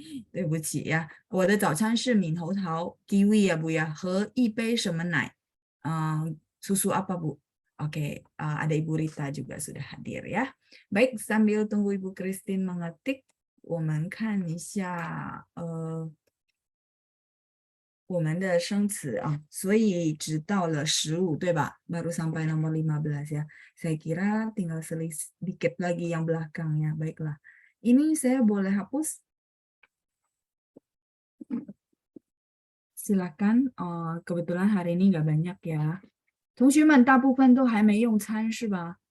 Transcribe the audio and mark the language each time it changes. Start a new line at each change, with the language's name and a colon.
Chinese: 对不起呀，我的早餐是猕猴桃 kiwi ya Bu ya, 和一杯什么奶?
Indonesian: Susu apa Bu? Oke, ada Ibu Rita juga sudah hadir ya. Baik, sambil tunggu Ibu Christine mengetik,
Chinese: 我们看一下我们的生词啊，所以只到了15，对吧？
Indonesian: Baru sampai nomor 15 ya. Saya kira tinggal sedikit lagi yang belakangnya. Baiklah. Ini saya boleh hapus? Silakan. Kebetulan hari ini nggak banyak ya.
Chinese: 同学们大部分都还没用餐是吧？